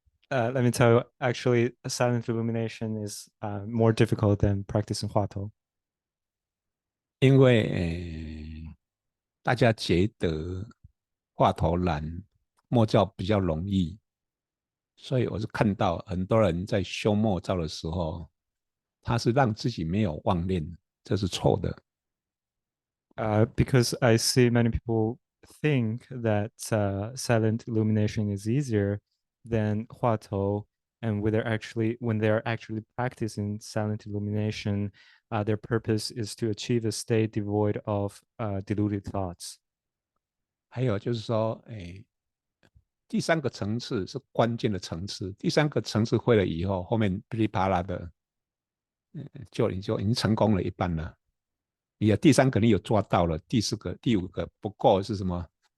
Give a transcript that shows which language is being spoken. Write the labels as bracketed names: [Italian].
[English] Let me tell you, actually, silent illumination is more difficult than practicing Huatou. [Chinese] 因为大家觉得华佗难，默照比较容易，所以我是看到很多人在修默照的时候，他是让自己没有妄念，这是错的。 [English] Because I see many people think that silent illumination is easier than Huatou, and when they're actually practicing silent illumination, their purpose is to achieve a state devoid of deluded thoughts. [Chinese] 还有就是说，第3个层次是关键的层次，第3个层次会了以后，后面噼里啪啦的，你就已经成功了一半了。你的第3个你有做到了，第4个、第5个不够是什么？